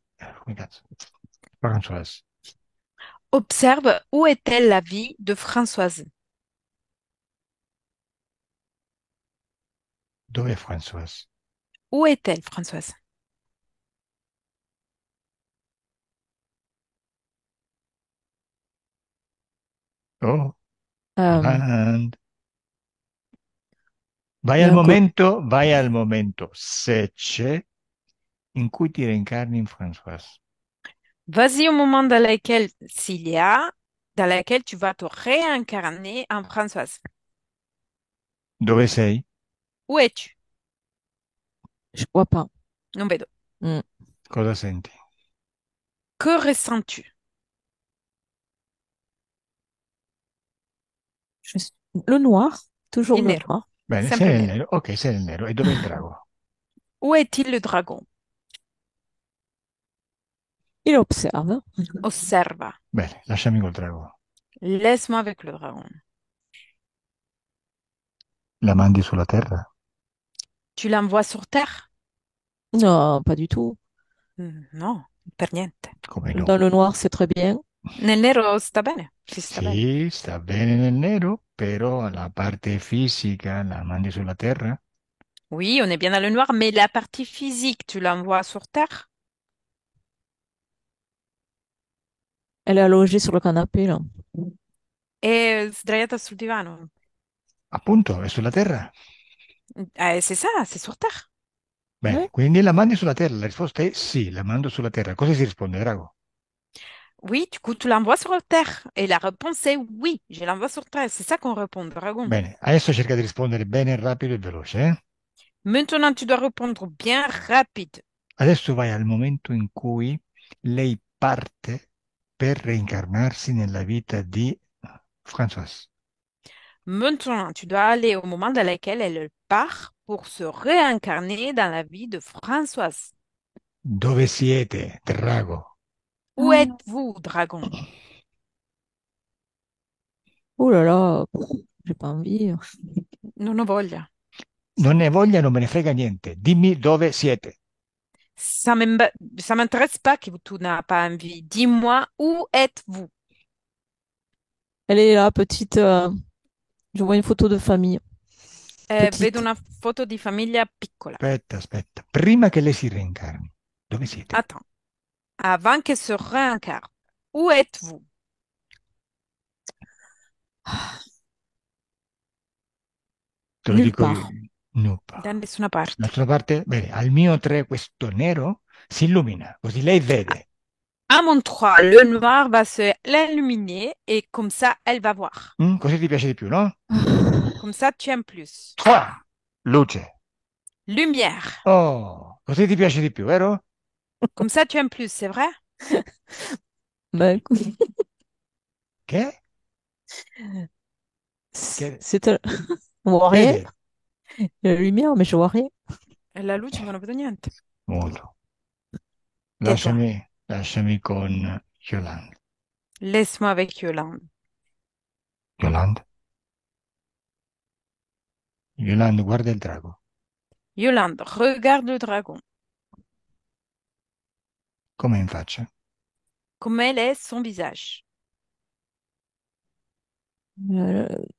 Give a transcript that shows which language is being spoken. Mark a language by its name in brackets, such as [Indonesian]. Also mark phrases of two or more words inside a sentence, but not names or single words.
[Italian] Come cazzo? [French] Françoise. Observe où est-elle la vie de Françoise. [Italian] Dov'è Françoise? [French] Où est-elle, Françoise? Oh, Euh, Yolande. Il y a un côté. [Italian] Vai al momento, se c'è, in cui ti reincarni in Françoise. [French] Vas-y au moment dans lequel, s'il y a, dans lequel tu vas te réincarner en Françoise. [Italian] Dove sei? [French] Où es-tu? Je vois pas. [Italian] Non vedo. Hmm. Cosa senti? [French] Que ressens-tu? Je suis- Le noir, toujours [Italian] Il [French] le [Italian] nero. Bene, sei Sempre il nel nero. nero. Ok, sei nel nero. E dov'è il drago? [French] Où est-il le dragon? Il observe. [Italian] Osserva. Bene, lasciami col drago. [French] Laisse-moi avec le dragon. [Italian] La mandi sulla terra? [French] Tu l'envoies sur Terre? Non, pas du tout. [Italian] No, per niente. Come no? [French] Dans le noir, c'est très bien. [Italian] Nel nero sta bene, si sta bene. Sì, sta bene nel nero, però la parte fisica la mandi sulla terra? [French] Oui, on est bien dans le noir, mais la partie physique, tu l'envoies sur Terre? Elle est allongée sur le canapé, là. [Italian] E sdraiata sul divano. Appunto, è sulla terra. [French] C'est ça, c'est sur Terre. [Italian] Bene, [French] Ouais. [Italian] quindi la mandi sulla terra. La risposta è sì, la mando sulla terra. Cosa si risponde, drago? [French] Oui, du coup, tu l'envoies sur Terre. Et la réponse est oui, je l'envoie sur Terre. C'est ça qu'on répond, dragon. [Italian] Bene, adesso cerca di rispondere bene, rapido e veloce, eh? [French] Maintenant, tu dois répondre bien rapide. [Italian] Adesso vai al momento in cui lei parte per reincarnarsi nella vita di Françoise. [French] Maintenant, tu dois aller au moment dans lequel elle part pour se réincarner dans la vie de Françoise. [Italian] Dove siete, drago? [French] Où êtes-vous, dragon? Oh là là, j'ai pas envie. [Italian] Non ho voglia. Non ne voglia, non me ne frega niente. Dimmi dove siete. [French] Ça m'intéresse pas que tu n'as pas envie. Dis-moi, où êtes-vous? Elle est là, petite. Je vois une photo de famille. [Italian] Vedo [French] Petite. [Italian] una foto di famiglia piccola. Aspetta, aspetta. Prima che lei si reincarni, dove siete? [French] Attends, avant qu'elle se réincarne, où êtes-vous? [Italian] Te lo [French] Nulle [Italian] dico io. [French] part. [Italian] Da Nope. nessuna parte. D'altra parte, bene, al mio 3 questo nero si illumina, così lei vede. [French] à mon 3, le noir va se l'illuminer et comme ça, elle va voir. [Italian] Così ti piace di più, no? [French] Comme ça, tu aimes plus. [Italian] 3, luce. [French] Lumière. [Italian] Oh, così ti piace di più, vero? [French] Comme ça, tu aimes plus, c'est vrai? Ben, écoute, [Italian] Che? Che, [French] c'est on voit [Italian] che hai [French] rien. [Italian] detto? [French] Il y a la lumière, mais je vois rien. [Italian] E la luce non vedo niente. Molto. [French] Tais-toi. [Italian] Lasciami con Yolanda. [French] Laisse-moi avec Yolande. [Italian] Yolanda? Yolanda, guarda il drago. [French] Yolande, regarde le dragon. [Italian] Com'è in faccia? [French] Comme elle est son visage. Euh,